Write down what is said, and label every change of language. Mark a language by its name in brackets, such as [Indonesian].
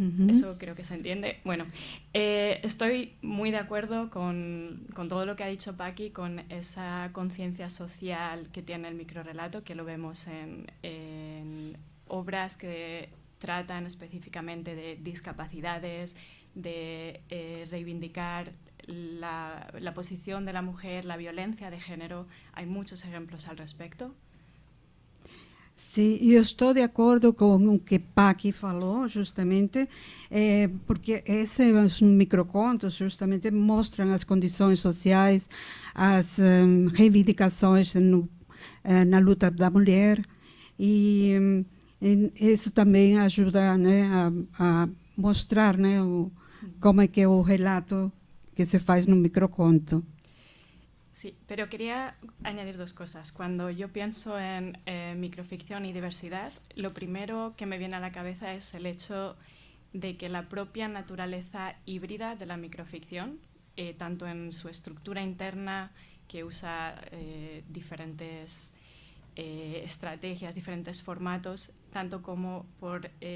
[Spanish] Eso creo que se entiende. Bueno, estoy muy de acuerdo con todo lo que ha dicho Paqui, con esa conciencia social que tiene el microrrelato, que lo vemos en obras que tratan específicamente de discapacidades, de reivindicar la posición de la mujer, la violencia de género. Hay muchos ejemplos al respecto. [Portuguese] Sim, eu estou de acordo com o que Paqui falou, justamente, porque esses microcontos justamente mostram as condições sociais, as reivindicações na luta da mulher, e isso também ajuda, né, a mostrar, né, como é que é o relato que se faz no microconto. [Spanish] Sí, pero quería añadir dos cosas. Cuando yo pienso en microficción y diversidad, lo primero que me viene a la cabeza es el hecho de que la propia naturaleza híbrida de la microficción, tanto en su estructura interna, que usa diferentes estrategias, diferentes formatos, tanto como por